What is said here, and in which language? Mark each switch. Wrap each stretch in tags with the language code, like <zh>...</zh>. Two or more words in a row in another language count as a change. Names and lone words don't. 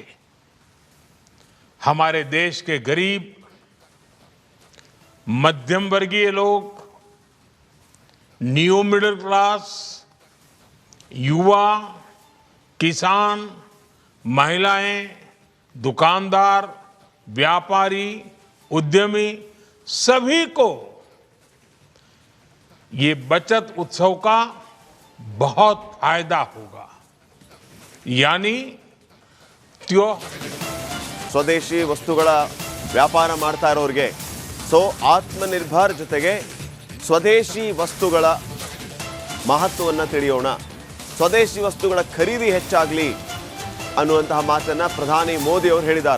<hi>हमारे देश के गरीब, मध्यम वर्गीय लोग,</hi> <en>new middle class,</en> <hi>युवा, किसान, महिलाएं, दुकानदार, व्यापारी, उद्यमी सभी को ये बचत उत्सव का बहुत फायदा होगा। यानी</hi> <kn>ಸ್ವದೇಶಿ ವಸ್ತುಗಳ ವ್ಯಾಪಾರ ಮಾಡ್ತಾ ಇರೋರಿಗೆ ಸೊ ಆತ್ಮನಿರ್ಭರ್ ಜೊತೆಗೆ ಸ್ವದೇಶಿ ವಸ್ತುಗಳ ಮಹತ್ವವನ್ನು ತಿಳಿಯೋಣ, ಸ್ವದೇಶಿ ವಸ್ತುಗಳ ಖರೀದಿ ಹೆಚ್ಚಾಗಲಿ ಅನ್ನುವಂತಹ ಮಾತನ್ನು ಪ್ರಧಾನಿ ಮೋದಿ ಅವರು ಹೇಳಿದ್ದಾರೆ.</kn>